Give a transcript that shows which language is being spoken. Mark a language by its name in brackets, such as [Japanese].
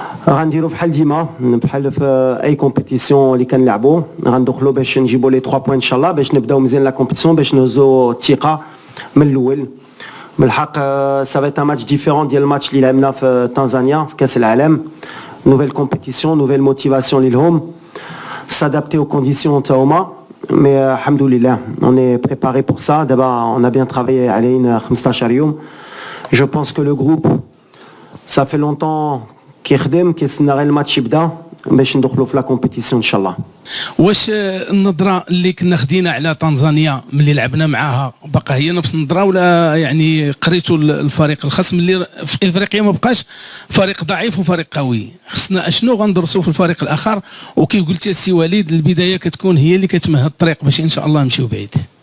[Arabic] غنديروا بحال ديما بحال في اي كومبيتيسيون اللي كنلعبوا، غندخلوا باش نجيبوا لي 3 بوين ان شاء الله باش نبداو مزيان لا كومبيتيسيون باش نهزوا الثقه من الاول. بالحق [French] سافيت ان ماتش ديفيرون [Arabic] ديال الماتش اللي لعبنا في تنزانيا في كاس العالم. [French] نوفيل كومبيتيسيون نوفيل موتيفاسيون [Arabic] ليهم، [French] s'adapter aux conditions [Arabic] تاهما. [French] مي [Arabic] الحمد لله [French] on est préparé pour ça. [Arabic] دابا [French] on a bien travaillé [Arabic] علينا 15 يوم. [French] Je pense que le groupe ça fait longtemps [Arabic] كيخدم كيستنى غير الماتش يبدا باش ندخلوا في لا كومبيتيسيون ان شاء الله. واش النظره اللي كنا خدينا على تنزانيا ملي لعبنا معاها باقا هي نفس النظره، ولا يعني قريتوا الفريق الخصم اللي في افريقيا ما بقاش فريق ضعيف وفريق قوي؟ خصنا اشنو غندرسوا في الفريق الاخر؟ وكيف قلتي السي وليد البدايه كتكون هي اللي كتمهد الطريق باش ان شاء الله نمشيو بعيد.